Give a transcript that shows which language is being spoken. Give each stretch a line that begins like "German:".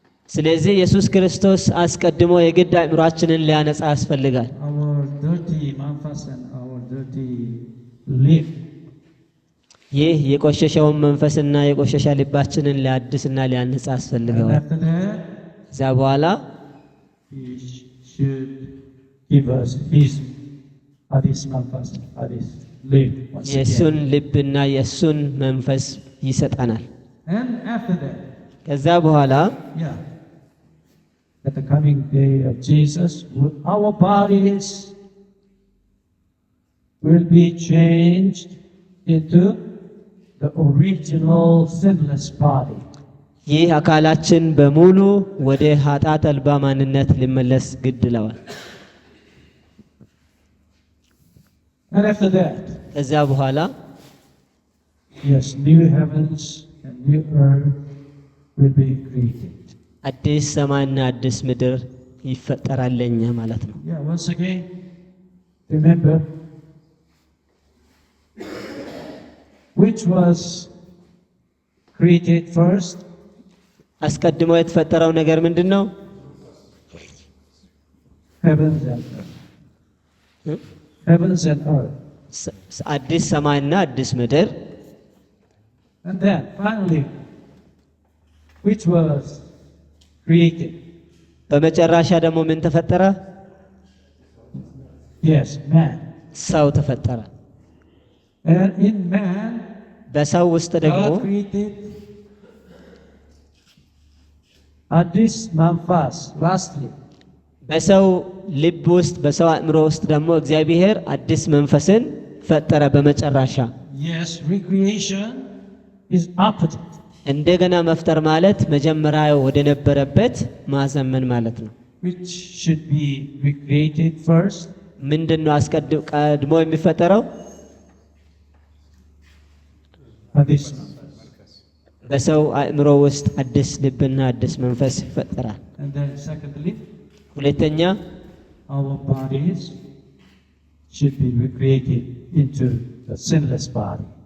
Amharic: ስለዚህ ኢየሱስ ክርስቶስ አስቀድሞ የግድ አእምሯችንን ሊያነጻ ያስፈልጋል።
English: Our dirty manfas and our dirty lip.
Amharic: ይህ የቆሸሸውን መንፈስና የቆሸሸ ልባችንን ሊያድስና ሊያነጻ ያስፈልገዋል። ከዛ በኋላ
English: He should give us his
Amharic: addis manfas, addis lip. የእሱን ልብና የእሱን መንፈስ ይሰጠናል።
English: And after that,
Amharic: ከዛ በኋላ
English: at the coming day of Jesus, our bodies will be changed into the original sinless body.
Amharic: ይህ አካላችን በሙሉ ወደ ኃጢአት አልባ ማንነት ሊመለስ ግድ ይለዋል።
English: And after that,
Amharic: ከዛ በኋላ
English: yes, new heavens and new earth will be created.
Amharic: አዲስ ሰማይና አዲስ ምድር ይፈጠራል ለኛ ማለት ነው።
English: Once again, remember which was created first?
Amharic: አስቀድሞ የተፈጠረው ነገር ምንድነው?
English: Heavens and earth. Heavens and earth.
Amharic: አዲስ ሰማይና አዲስ ምድር።
English: And then finally, which was created?
Amharic: በመጨረሻ ደግሞ ምን ተፈጠረ?
English: Yes, man.
Amharic: ሰው ተፈጠረ።
English: And in man,
Amharic: በሰው ውስጥ ደግሞ
English: God created
Amharic: addis manfas.
English: Lastly,
Amharic: በሰው ልብ ውስጥ በሰው አእምሮ ውስጥ ደግሞ እግዚአብሔር አዲስ መንፈስን ፈጠረ በመጨረሻ።
English: yes, recreation is opposite.
Amharic: እንደገና መፍጠር ማለት መጀመሪያ ወደ ነበረበት ማዘመን ማለት ነው።
English: Which should be recreated first?
Amharic: ምንድነው ቀድሞ የሚፈጠረው? Addis. በሰው አእምሮ ውስጥ አዲስ ልብና አዲስ መንፈስ ይፈጠራል።
English: And then secondly,
Amharic: ሁለተኛ
English: our bodies should be recreated into the sinless body.